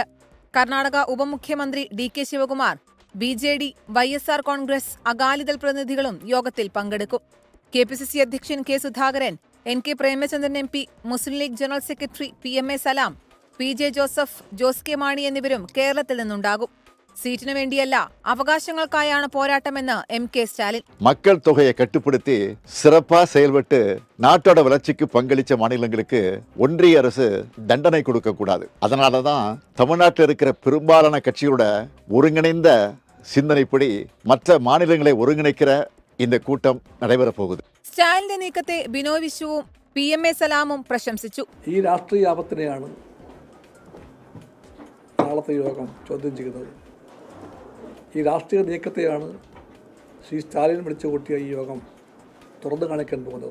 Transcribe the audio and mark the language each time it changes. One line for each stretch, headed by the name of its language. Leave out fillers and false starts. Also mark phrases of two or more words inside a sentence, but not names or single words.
Malayalam: കർണാടക ഉപമുഖ്യമന്ത്രി DK ശിവകുമാർ, BJD, YSR കോൺഗ്രസ്, അകാലിദൾ പ്രതിനിധികളും യോഗത്തിൽ പങ്കെടുക്കും. KPCC അധ്യക്ഷൻ K സുധാകരൻ, NK പ്രേമചന്ദ്രൻ MP, മുസ്ലിം ലീഗ് ജനറൽ സെക്രട്ടറി PMA സലാം, PJ ജോസഫ്, ജോസ് കെ മാണി എന്നിവരും കേരളത്തിൽ നിന്നുണ്ടാകും. സീറ്റിനു വേണ്ടിയല്ല, അവകാശങ്ങൾക്കായാണ് പോരാട്ടമെന്ന് MK സ്റ്റാലിൻ.
Tamil: மக்கள் தொகையை கட்டுப்படுத்தி சிறப்பா செயல்பட்டு நாட்டோட வளர்ச்சிக்கு பங்களிச்ச மாநிலங்களுக்கு ஒன்றிய அரசு தண்டனை கொடுக்க கூடாது. அதனாலதான் தமிழ்நாட்டில் இருக்கிற பெரும்பாலான கட்சிகளோட ஒருங்கிணைந்த சிந்தனைப்படி மற்ற மாநிலங்களை ஒருங்கிணைக்கிற இந்த கூட்டம் நடைபெற போகுது.
Malayalam: സ്റ്റാലിന്റെ നീക്കത്തെ ബിനോയ് വിശ്വവും PMA സലാമും പ്രശംസിച്ചു. ഈ രാഷ്ട്രീയ ആപത്തിനെയാണ് നാളത്തെ യോഗം ചോദ്യം ചെയ്യുന്നത്. ഈ രാഷ്ട്രീയ നീക്കത്തെയാണ് ശ്രീ സ്റ്റാലിൻ വിളിച്ചു കൂട്ടിയ ഈ യോഗം തുറന്നു കാണിക്കാൻ പോകുന്നത്.